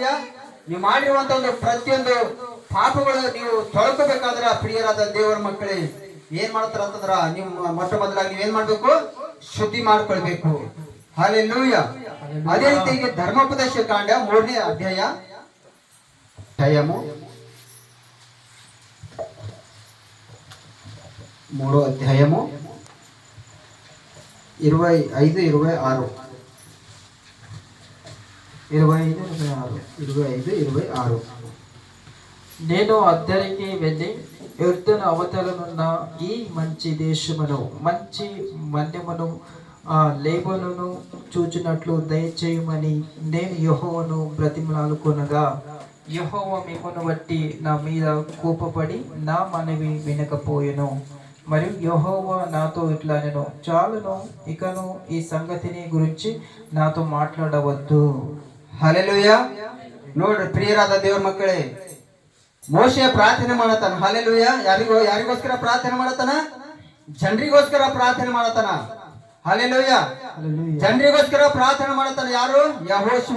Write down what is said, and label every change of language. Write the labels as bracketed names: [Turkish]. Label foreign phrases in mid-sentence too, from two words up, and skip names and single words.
[Kannada] ನೀವು ಮಾಡಿರುವಂತ ಒಂದು ಪ್ರತಿಯೊಂದು ಪಾಪಗಳು ನೀವು ತೊಳ್ಕೋಬೇಕಾದ್ರ ಪ್ರಿಯರಾದ ದೇವರ ಮಕ್ಕಳೇ ಏನ್ ಮಾಡ್ತಾರ ಅಂತಂದ್ರ, ನೀವು ಮೊಟ್ಟ ಮೊದಲಾಗಿ ನೀವ್ ಏನ್ ಮಾಡ್ಬೇಕು? ಶುದ್ಧಿ ಮಾಡ್ಕೊಳ್ಬೇಕು. ಹಲ್ಲೆಲೂಯ. ಅದೇ ರೀತಿಯಾಗಿ ಧರ್ಮೋಪದೇಶ ಕಾಂಡ 3ನೇ ಅಧ್ಯಾಯ, ಟೈಮು 3 అధ్యాయము 25, 26. 25, 26. [Telugu] నేను అద్దరికి వెళ్ళి యొర్దాను అవతలనున్న ఈ మంచి దేశమును మంచి మన్యమును లేబోనును చూచినట్లు దయచేయమని నేను యెహోవాను బ్రతిమలాడుకొనగా, యెహోవా మిమ్మును బట్టి నా మీద కోపపడి నా మనవి వినకపోయెను. మరియు యెహోవా నాతో ఇట్లా నేను చాలును, ఇకను ఈ సంగతిని గురించి నాతో మాట్లాడవద్దు. [Kannada] ಹಲ್ಲೆಲೂಯ. ನೋಡ್ರಿ ಪ್ರಿಯರಾದ ದೇವ್ರ ಮಕ್ಕಳೇ, ಮೋಶೆ ಪ್ರಾರ್ಥನೆ ಮಾಡತಾನ. ಹಲ್ಲೆಲೂಯ. ಯಾರಿಗೋಸ್ಕರ ಪ್ರಾರ್ಥನೆ ಮಾಡತಾನ? ಜನರಿಗೋಸ್ಕರ ಪ್ರಾರ್ಥನೆ ಮಾಡತಾನ. ಹಲ್ಲೆಲೂಯ. ಜನರಿಗೋಸ್ಕರ ಪ್ರಾರ್ಥನೆ ಮಾಡತಾನ. ಯಾರು? ಯೆಹೋಶುವ.